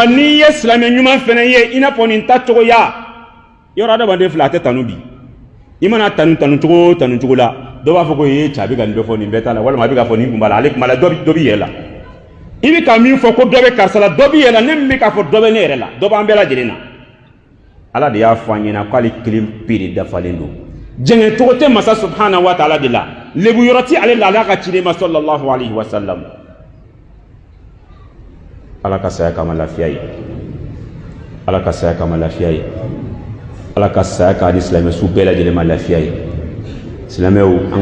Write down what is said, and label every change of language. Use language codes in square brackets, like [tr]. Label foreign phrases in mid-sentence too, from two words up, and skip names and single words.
[bm] n'i ye silamɛ ɲuman fɛnɛ ye i n'a fɔ nin ta cogoya yɔrɔ adamaden fila a tɛ tanu bi i mana tanu cogo la dɔ b'a fɔ ko ye cɛ a bɛ ka nin bɛɛ fɔ nin bɛɛ t'a la walima a bɛ ka fɔ nin kun b'a la ale kun b'a la dɔ b'i yɛrɛ la i bɛ ka min fɔ ko dɔ bɛ karisa la dɔ b'i yɛrɛ la ne min bɛ k'a fɔ dɔ bɛ ne yɛrɛ la dɔ b'an bɛɛ lajɛlen na ala de y'a fɔ an ɲɛna k'ale kelen pe de dafalen don jɛngɛ cogo tɛ masa [ar] سبحانه وتعالى [bm] de la lebu yɔrɔ ti ale la ala ka ciden ma [ar] صلى الله عليه وسلم [bm] ala ka saya kama lafiya ye ala ka saya kama lafiya ye ala ka saya k'a di silamɛ su bɛɛ lajɛlen ma lafiya ye silamɛw an